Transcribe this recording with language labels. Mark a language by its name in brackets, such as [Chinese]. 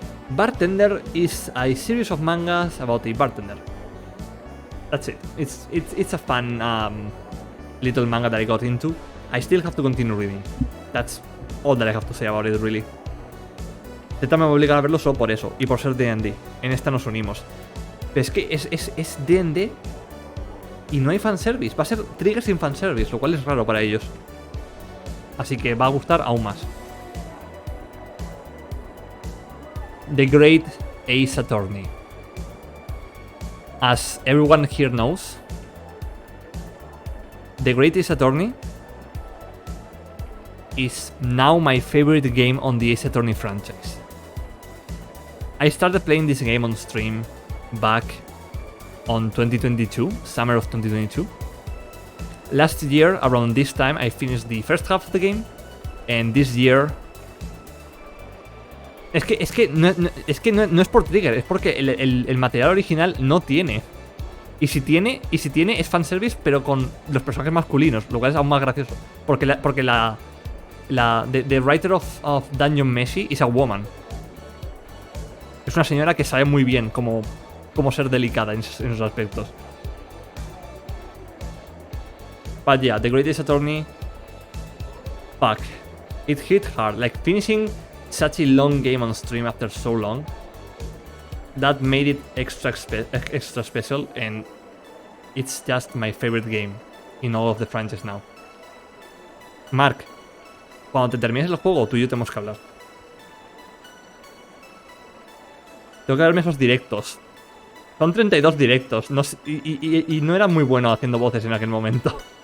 [English] Bartender is a series of mangas about a bartender. That's it. It's a fun little manga that I got into. I still have to continue reading. That's all that I have to say about it, really. [Spanish] Z me va a obligar a verlo solo por eso, y por ser D&D. En esta nos unimos. Pero es que es D&D y no hay fanservice. Va a ser Trigger sin fanservice, lo cual es raro para ellos. Así que va a gustar aún más. [English] The Great Ace Attorney. As everyone here knows, The Great Ace Attorney is now my favorite game on the Ace Attorney franchise. I started playing this game on stream back on 2022, summer of 2022. Last year, around this time, I finished the first half of the game, and this year... [Spanish] Es que no es por Trigger, es porque el material original no tiene. Y si tiene es fanservice, pero con los personajes masculinos, lo cual es aún más gracioso. Porque [English] the writer of Dungeon Meshi is a woman. [Spanish] Es una señora que sabe muy bien cómo ser delicada en esos aspectos. [English] But yeah, The Great Ace Attorney, fuck, it hit hard. Like finishing such a long game on stream after so long, that made it extra special, and it's just my favorite game in all of the franchise now. [Spanish] Mark, cuando te termines el juego, tú y yo tenemos que hablar. Tengo que verme esos directos. Son 32 directos. No, y no era muy bueno haciendo voces en aquel momento.